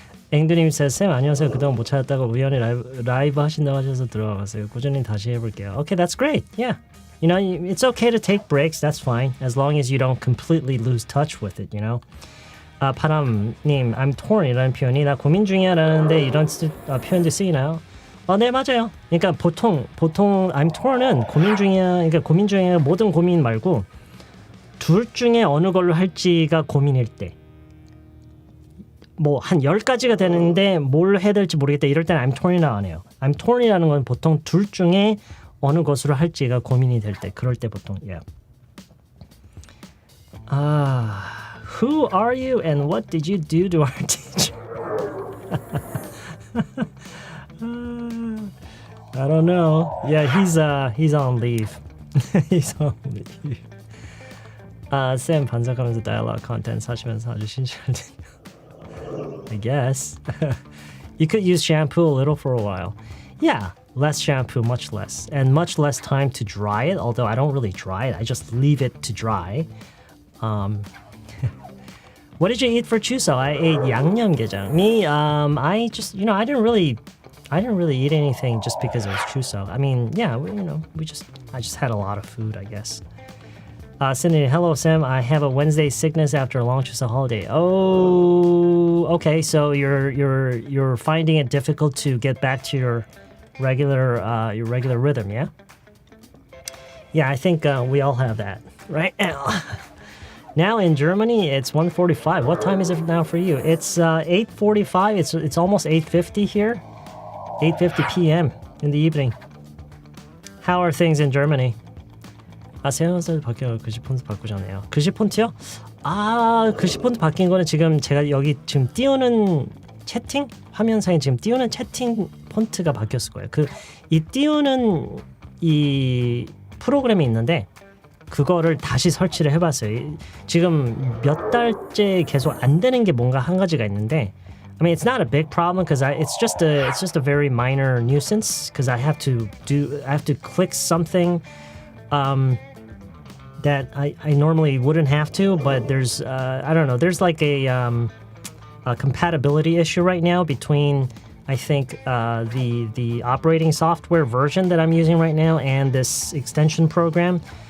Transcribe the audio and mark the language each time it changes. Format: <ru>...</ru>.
<ko>앵두님 says, 쌤 안녕하세요. 그동안 못 찾았다가 우연히 라이브 하신다고 하셔서 들어가봤어요. 꾸준히 다시 해볼게요.</ko> <en>Okay, that's great. Yeah. It's okay to take breaks. That's fine. As long as you don't completely lose touch with it, 파람님, I'm torn이라는</en> <ko>표현이 나 고민 중이야 라는데 이런 표현도 쓰이나요? 네, 맞아요. 그러니까 보통 I'm torn은 고민 중이야. 그러니까 고민 중에 모든 고민 말고 둘 중에 어느 걸로 할지가 고민일 때. 뭐 한 10가지가 되는데 뭘 해야 될지 모르겠다. 이럴 때는 I'm torn이라고 안 해요. I'm torn이라는 건 보통 둘 중에 어느 것으로 할지가 고민이 될 때, 그럴 때 보통 yeah.</ko> <en>Who are you and what did you do to our teacher? I don't know. Yeah, he's on leave. he's on leave.</en> <ko>쌤 반삭하면서</ko> <en>dialogue content</en> <ko>사시면서 아주 신기하네요.</ko> <en>I guess. You could use shampoo a little for a while. Yeah, less shampoo, much less. And much less time to dry it, although I don't really dry it. I just leave it to dry. What did you eat for chuseok? I ate 양념게장. Me, I just, I didn't really eat anything just because it was chuseok. I mean, yeah, I just had a lot of food, I guess. Sydney, hello Sam. I have a Wednesday sickness after a long chuseok holiday. Oh, okay. So you're finding it difficult to get back to your regular rhythm, yeah? Yeah, I think we all have that right now. Now in Germany, it's 1:45. What time is it now for you? It's 8:45. It's almost 8:50 here. 8:50 p.m. in the evening. How are things in Germany?</en> <ko>세연사 바뀌어 글씨 폰트 바꾸잖아요. 글씨 폰트요? 글씨 폰트 바뀐 거는 지금 제가 여기 지금 띄우는 채팅 화면상에 지금 띄우는 채팅 폰트가 바뀌었을 거예요. 이 띄우는 이 프로그램이 있는데 그거를 다시 설치를 해봤어요. 지금 몇 달째 계속 안 되는 게 뭔가 한 가지가 있는데,</ko> <en>I mean, it's not a big problem because it's just a very minor nuisance because I have to click something that I normally wouldn't have to, but there's I don't know, there's like a compatibility issue right now between I think the operating software version that I'm using right now and this extension program.</en>